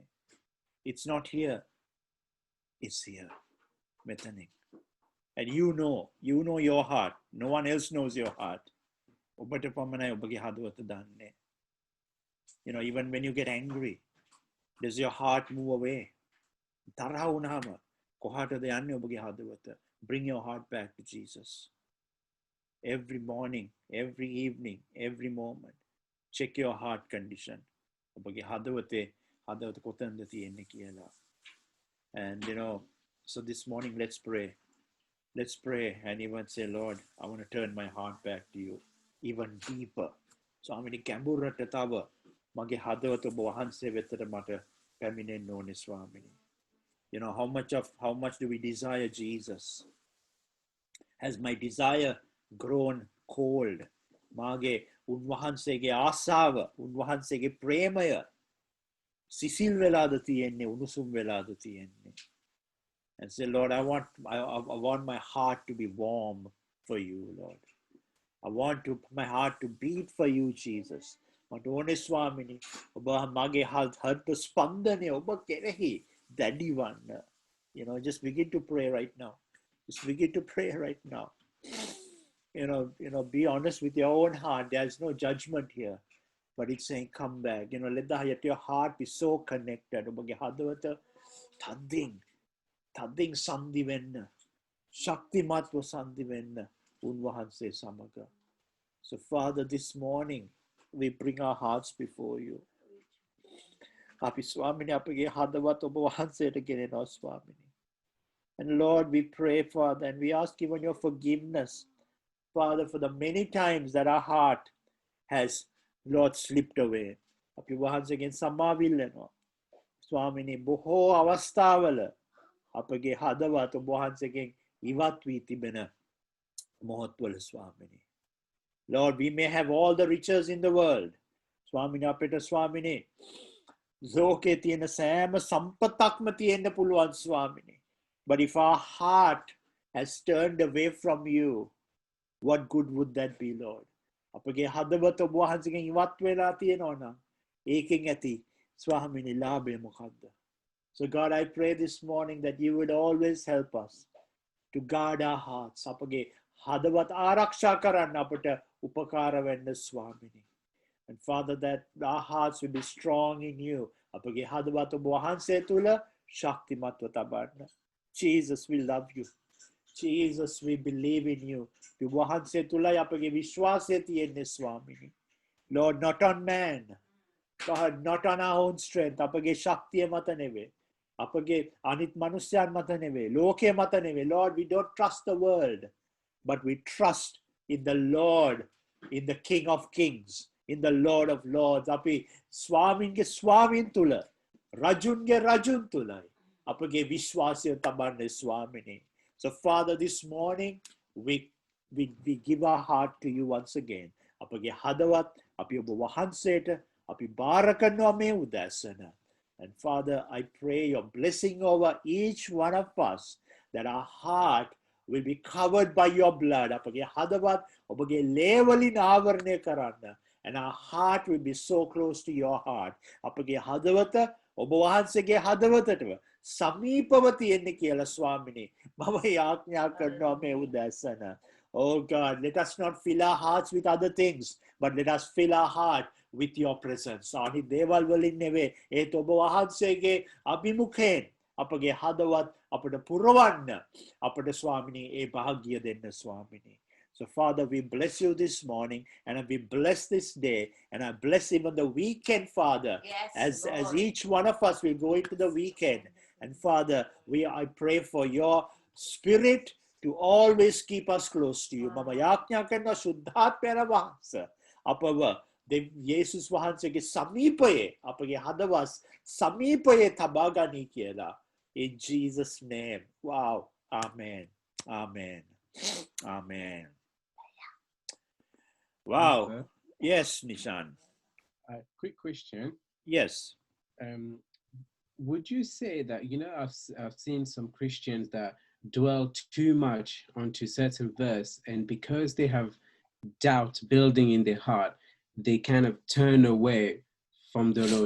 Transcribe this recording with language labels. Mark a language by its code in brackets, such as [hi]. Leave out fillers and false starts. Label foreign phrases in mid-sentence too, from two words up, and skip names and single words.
[en] It's not here. It's here. මෙතනින්. And you know your heart. No one else knows your heart. [si] ඔබට පමණයි ඔබගේ හදවත දන්නේ. [en] You know, even when you get angry, does your heart move away? [si] තරහ වුණාම කොහාටද යන්නේ ඔබගේ හදවත? [en] Bring your heart back to Jesus. Every morning, every evening, every moment, check your heart condition. [si] ඔබගේ හදවත කොතනද තියෙන්නේ කියලා. [en] And you know, so this morning let's pray. Let's pray and even say, Lord, I want to turn my heart back to you even deeper. So I'm going to [si] ගැඹුරට තව මගේ හදවත ඔබ වහන්සේ වෙතට මට පැමිණෙන්න ඕනේ ස්වාමීනි. [en] You know, how much do we desire Jesus? Has my desire grown cold? [si] මාගේ උන්වහන්සේගේ ආසාව, උන්වහන්සේගේ ප්‍රේමය සිසිල් වෙලාද තියෙන්නේ, උණුසුම් වෙලාද තියෙන්නේ? [en] And say, Lord, I want my heart to be warm for you, Lord. I want my heart to beat for you, Jesus. [si] මට ඕනේ ස්වාමීනි ඔබ මගේ හෘද ස්පන්දනය ඔබ කෙරෙහි දැඩි වන්න. [en] You know, just begin to pray right now. Just begin to pray right now. You know, be honest with your own heart. There's no judgment here. But it's saying, come back. You know, let your heart be so connected. [si] ඔබගේ හදවත තදින් සන්ධි වෙන්න. ශක්තිමත්ව සන්ධි වෙන්න උන්වහන්සේ සමග. [en] So Father, this morning, we bring our hearts before you. [si] අපි ස්වාමීනි අපගේ හදවත් ඔබ වහන්සේට ගෙනෙනවා ස්වාමීනි. [en] And Lord, we pray, Father, and we ask even your forgiveness, Father, for the many times that our heart has, Lord, slipped away. [si] අපි වහන්සේගෙන් සමාවිල්ලනවා. ස්වාමීනි බොහෝ අවස්ථාවල අපගේ හදවත් ඔබ වහන්සේගෙන් ඉවත් වී තිබෙන මොහොත්වල ස්වාමිනේ. [en] Lord, we may have all the riches in the world. [si] ස්වාමිනේ අපිට ස්වාමිනේ ලෝකේ තියෙන සෑම සම්පතක්ම තියෙන්න පුළුවන් ස්වාමිනේ. [en] But if our heart has turned away from you, what good would that be, Lord? [si] අපගේ හදවත ඔබ වහන්සේගෙන් ඉවත් වෙලා තියෙනවා නම් ඒකෙන් ඇති ස්වාමිනේ ලාභය මොකක්ද? [en] So God, I pray this morning that you would always help us to guard our hearts. [si] අපගේ හදවත ආරක්ෂා කරන්න අපට උපකාර වෙන්න ස්වාමිනේ. [en] And Father, that our hearts will be strong in you. [si] අපගේ හදවත ඔබ වහන්සේ තුල ශක්තිමත්ව තබන්න. [en] Jesus, we love you. Jesus, we believe in you. [si] ඔබ වහන්සේ තුලයි අපගේ විශ්වාසය තියෙන්නේ ස්වාමිනේ. [en] Lord, not on man. God, not on our own strength. [si] අපගේ ශක්තිය මත නෙවෙයි. අපගේ අනිත් මනුස්සයන් මත නෙවෙයි. ලෝකයේ මත නෙවෙයි. [en] Lord, we don't trust the world, but we trust in the Lord, in the King of Kings, in the Lord of Lords. [si] අපි ස්වාමින්ගේ ස්වාමින් තුල, රජුන්ගේ රජුන් තුලයි අපගේ විශ්වාසය තබන්නේ ස්වාමිනේ. [en] So Father, this morning we give our heart to you once again. [si] අපගේ හදවත් අපි ඔබ වහන්සේට අපි බාර කරනවා මේ උදෑසන. [en] And Father, I pray your blessing over each one of us, that our heart will be covered by your blood. [si] අපගේ හදවත් ඔබගේ ලේ වලින් ආවරණය කරන්න. [en] And our heart will be so close to your heart. [si] අපගේ හදවත ඔබ වහන්සේගේ හදවතටම සමීපව තියෙන්නේ කියලා ස්වාමිනේ. මම යාඥා කරනවා මේ උදෑසන. [en] Oh God, let us not fill our hearts with other things, but let us fill our heart with your presence. [si] අනි දේවල් වලින් නෙවෙයි. ඒත් ඔබ වහන්සේගේ අභිමුඛයෙන් අපගේ හදවත් අපට පුරවන්න අපට ස්වාමිනේ ඒ භාග්‍ය දෙන්න ස්වාමිනේ. [en] So Father, we bless you this morning, and we bless this day, and I bless even the weekend, Father, Yes, as Lord. each one of us will go into the weekend. And Father, I pray for your spirit to always keep us close to you. [si] මම යාඥා කරනවා සුද්ධාත්මයන් වහන්සේ අපව යේසුස් වහන්සේගේ සමීපයේ අපගේ හදවත සමීපයේ තබා ගනී කියලා. [en] In Jesus' name. Wow. Amen. Amen. Amen. Wow. Yes, Nishan. Quick question. Yes. Would you say that, I've seen some Christians that dwell too much onto certain verse, and because they have doubt building in their heart, they kind of turn away from the Lord.